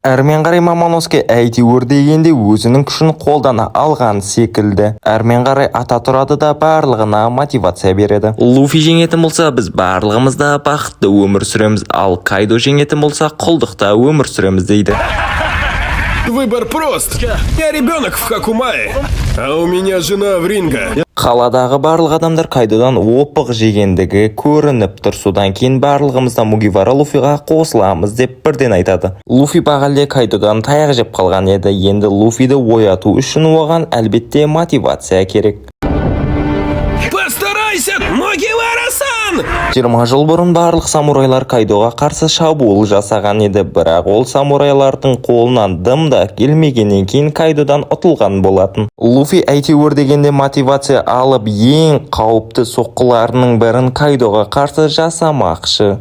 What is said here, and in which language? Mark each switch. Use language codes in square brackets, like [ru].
[kk] Әрмен қарай Мамоноске әйтеуір дегенде өзінің күшін қолдана алған секілді. Әрмен қарай ата тұрады да барлығына мотивация береді. Луфи жеңетін болса, біз барлығымыз да бақытты өмір сүреміз, ал Кайдо жеңетін болса, құлдықта өмір сүреміз дейді. [ru] Выбор прост. Я ребенок в Хакумае, а у меня жена в Ринго. [kk] Қаладағы барлық адамдар Кайдодан опық жегендігі көрініп тұр. Содан кейін барлығымызда Мугивара Луфиға қосыламыз деп бірден айтады. Луфи бағалде Кайдодан таяқ жеп қалған еді. Енді Луфиді ояту үшін оған әлбетте мотивация керек. [ru] Постарайся, Мугивара-сан! [kk] 20 жыл бұрын барлық самурайлар Кайдоға қарсы шабуыл жасаған еді, бірақ ол самурайлардың қолынан дым да келмегеннен кейін Кайдодан ұтылған болатын. Луфи әйтеуір дегенде мотивация алып ең қауіпті соққыларының бірін Кайдоға қарсы жасамақшы.